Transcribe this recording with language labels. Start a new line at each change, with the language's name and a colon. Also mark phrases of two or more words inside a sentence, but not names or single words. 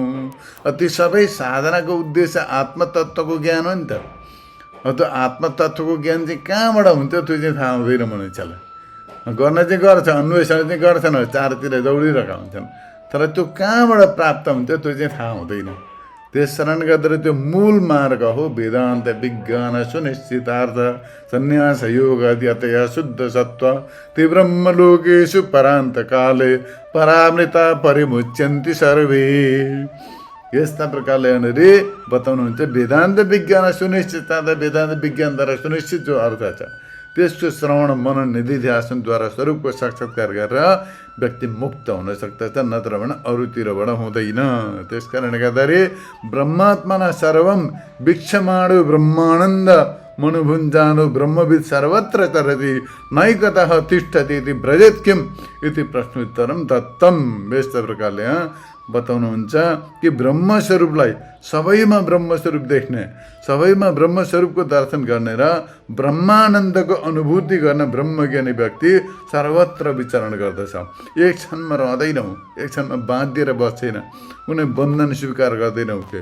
Nepali: त्यो सबै साधनाको उद्देश्य आत्मतत्त्वको ज्ञान हो नि त। त्यो आत्मतत्त्वको ज्ञान चाहिँ कहाँबाट हुन्छ त्यो चाहिँ थाहा हुँदैन मनुष्यलाई। गर्न चाहिँ गर्छ, अन्वेषण चाहिँ गर्छन्, चारतिर दौडिरहेका हुन्छन्, तर त्यो कहाँबाट प्राप्त हुन्छ त्यो चाहिँ थाहा हुँदैन। त्यस कारणले गर्दा त्यो मूल मार्ग हो
Sanskrit: वेदान्त विज्ञान सुनिश्चितार्थ सन्यास योग अध्यतया शुद्ध सत्व ते ब्रह्मलोकेषु परान्त काले परामृता परिमुच्यन्ति सर्वे।
Nepali: यस्ता प्रकारले यहाँनिर बताउनुहुन्छ
Sanskrit: वेदान्त विज्ञान सुनिश्चितार्थ।
Nepali: वेदान्त विज्ञानद्वारा सुनिश्चित जो अर्थ छ त्यसको श्रवण मनन निधिध्यासनद्वारा स्वरूपको साक्षात्कार गरेर व्यक्ति मुक्त हुन सक्दछ, नत्र भने अरूतिरबाट हुँदैन। त्यस कारणले गर्दाखेरि
Sanskrit: ब्रह्मात्मना सर्वम वीक्षमाणो ब्रह्मानन्द मनुभुञ्जानो ब्रह्मविद सर्वत्र चरति नैकतः तिष्ठति इति ब्रजेत किम इति प्रश्नोत्तरम दत्तम।
Nepali: यस्तो प्रकारले बताउनुहुन्छ कि ब्रह्मस्वरूपलाई सबैमा ब्रह्मस्वरूप देख्ने, सबैमा ब्रह्मस्वरूपको दर्शन गर्ने र ब्रह्मानन्दको अनुभूति गर्ने ब्रह्मज्ञानी व्यक्ति सर्वत्र विचरण गर्दछ। एक क्षणमा रहँदैन, एक क्षणमा बाँधिएर बस्दैन, कुनै बन्धन स्वीकार गर्दैन उसले।